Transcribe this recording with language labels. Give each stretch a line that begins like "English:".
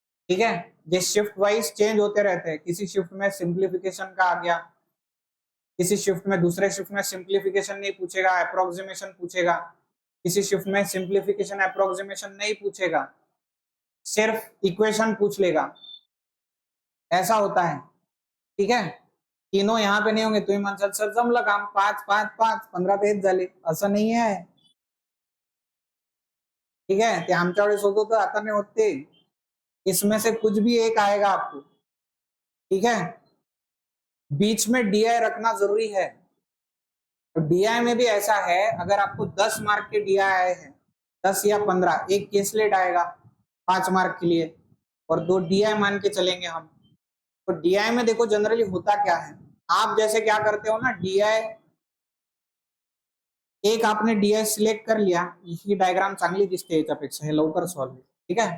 Hindi: ठीक है, ये शिफ्ट वाइज चेंज होते रहते हैं, किसी शिफ्ट में सिंप्लीफिकेशन का आ गया, किसी शिफ्ट में, दूसरे शिफ्ट में सिंप्लीफिकेशन नहीं पूछेगा, अप्रोक्सीमेशन पूछेगा, किसी शिफ्ट में सिंप्लीफिकेशन अप्रोक्सीमेशन नहीं पूछेगा, सिर्फ इक्वेशन पूछ लेगा, ऐसा होता है। ठीक है, तीनों यहाँ पे नहीं होंगे,
Marathi: तुम्ही म्हणसाल सर जमलं काम, 5 5 5 15 तेच झाले, असं नाही आहे।
Hindi: ठीक है,
Marathi: ते आमच्या वेळेस होत होतं, आता नाही होते,
Hindi: इसमें से कुछ भी एक आएगा आपको। ठीक है, बीच में डीआई रखना जरूरी है। तो डीआई में भी ऐसा है, अगर आपको 10 मार्क के डीआई आए हैं, 10 या 15, एक केसलेट आएगा 5 मार्क के लिए, और 2 डीआई मान के चलेंगे हम। तो डीआई में देखो जनरली होता क्या है, आप जैसे क्या करते हो ना, डीआई एक आपने डीआय सिलेक्ट कर लिया,
Marathi: ही डायग्राम चांगली दिसते याच्यापेक्षा, हे लवकर सॉल्व आहे, ठीक आहे.